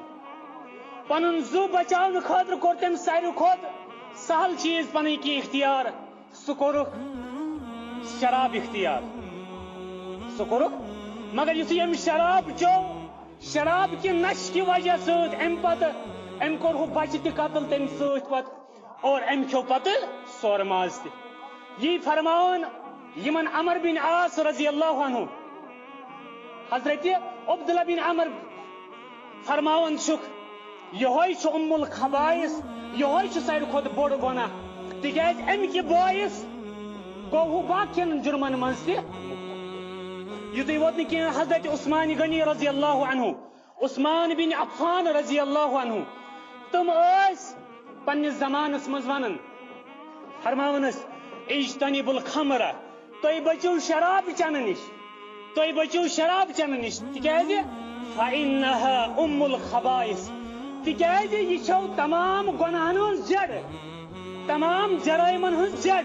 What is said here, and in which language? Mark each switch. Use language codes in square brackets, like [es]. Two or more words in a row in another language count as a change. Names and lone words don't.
[ks] پنُن زُو بچاونہٕ خٲطرٕ کوٚر تٔمۍ ساروی کھۄتہٕ سہل چیٖز پنٕنۍ کینٛہہ اختیار, سُہ کوٚرُکھ شراب اختیار. مگر یُتھُے أمۍ شراب چیوٚو, شراب کہِ نشہِ کہِ وجہ سۭتۍ أمۍ کوٚر ہُہ بچہِ تہِ قتل تمہِ سۭتۍ پتہٕ, اور أمۍ کھیوٚو پتہٕ سورٕ ماز تہِ. یی فرماوان یِمن عمر بن عاص [ar] رضی اللہ عنہ, [ks] حضرت عبداللہ بن عمر فرماوان چھُکھ یِہوے چھُ الخبائث, یِہوے چھُ ساروی کھۄتہٕ بوٚڑ گۄناہ, تِکیٛازِ اَمہِ کہِ باعث گوٚو ہُہ باقین جُرمن منٛز تہِ. یُتُے ووت نہٕ کینٛہہ, حضرت عثمان غنی [ar] رضی اللہ عنہ, [ks] عثمان بن عفان [ar] رضی اللہ عنہ, [ks] تِم ٲسۍ پننِس زمانس منٛز ونان, فرماوان ٲسۍ [ar] اجتنبوا الخمر, [ks] تُہۍ بٔچِو شراب چٮ۪نہٕ نِش, تِکیٛازِ [ar] فإنها الخبائث, [ks] تِکیٛازِ یہِ چھو تمام گۄناہن ہٕنٛز جڑ, تمام جرٲیمن ہٕنٛز جڑ.